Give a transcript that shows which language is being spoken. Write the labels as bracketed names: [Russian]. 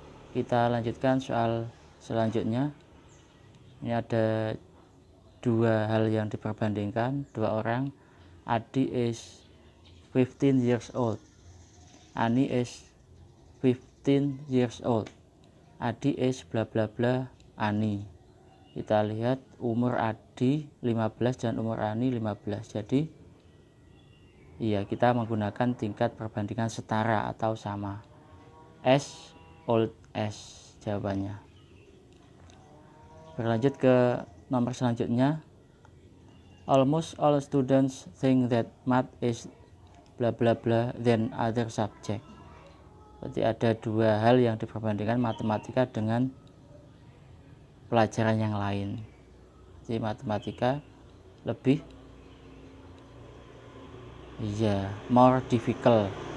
[Indonesian] Kita lanjutkan soal selanjutnya. Ini ada dua hal yang diperbandingkan, dua orang. [English] Adi is 15 years old, Ani is 15 years old. Adi is bla bla bla Ani. [Indonesian] Kita lihat umur Adi 15 dan umur Ani 15. Jadi kita menggunakan tingkat perbandingan setara atau sama. [English] As old as [Indonesian] jawabannya. Berlanjut ke nomor selanjutnya. [English] Almost all students think that math is bla bla bla than other subject. [Indonesian] Berarti ada dua hal yang diperbandingkan, matematika dengan pelajaran yang lain. Jadi matematika lebih [English] more difficult.